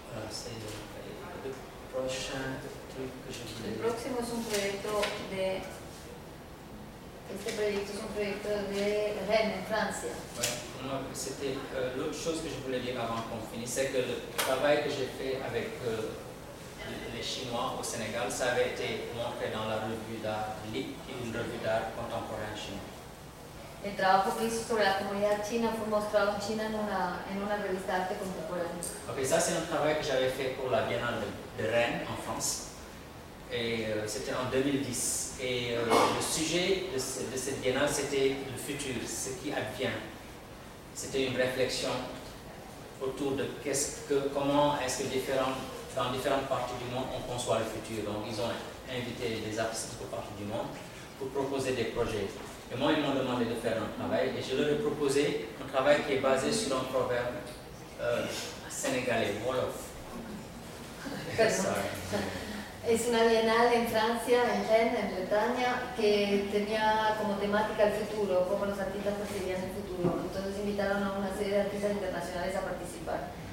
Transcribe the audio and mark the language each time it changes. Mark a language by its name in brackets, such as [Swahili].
[French] C'est le prochain truc que je voulais. Le prochain est un projet de. [Spanish] Este proyecto es un proyecto de Rennes, en Francia. Bueno, [French] c'était l'autre chose que je voulais dire avant qu'on finisse, c'est que le travail que j'ai fait avec les Chinois au Sénégal, ça avait été montré dans la revue d'art LIC, qui est une revue d'art contemporain chinois. [Spanish] El trabajo que hizo sobre la comunidad china fue mostrado en China en una revista de arte contemporánea. [French] Ok, ça c'est un travail que j'avais fait pour la Biennale de Rennes, en France. Et c'était en 2010. Et le sujet de cette biennale, c'était le futur, ce qui advient. C'était une réflexion autour de comment est-ce que dans différentes parties du monde, on conçoit le futur. Donc ils ont invité des artistes de partout du monde pour proposer des projets. Et moi, ils m'ont demandé de faire un travail. Et je leur ai proposé un travail qui est basé sur un proverbe sénégalais, Wolof. [English] Sorry. [Spanish] Es una bienal en Francia, en Rennes, en Bretaña, que tenía como temática el futuro, cómo los artistas percibían el futuro. Entonces invitaron a una serie de artistas internacionales a participar.